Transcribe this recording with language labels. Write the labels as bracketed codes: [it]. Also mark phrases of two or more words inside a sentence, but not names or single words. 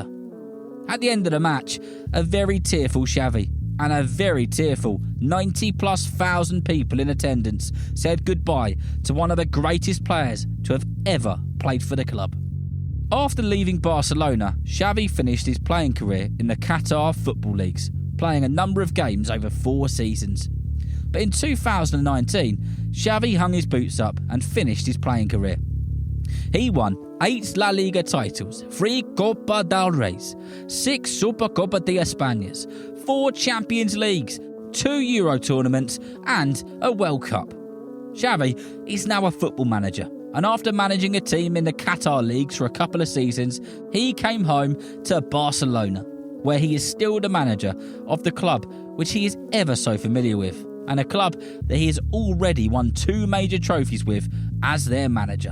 [en] At the end of the match, a very tearful Xavi and a very tearful 90+ thousand people in attendance said goodbye to one of the greatest players to have ever played for the club. After leaving Barcelona, Xavi finished his playing career in the Qatar football leagues, playing a number of games over 4 seasons. But in 2019, Xavi hung his boots up and finished his playing career. He won 8 La Liga titles, 3 Copa del Reis, 6 Supercopa de Españas, 4 Champions Leagues, 2 Euro tournaments and a World Cup. Xavi is now a football manager, and after managing a team in the Qatar leagues for a couple of seasons, he came home to Barcelona, where he is still the manager of the club which he is ever so familiar with, and a club that he has already won 2 major trophies with as their manager.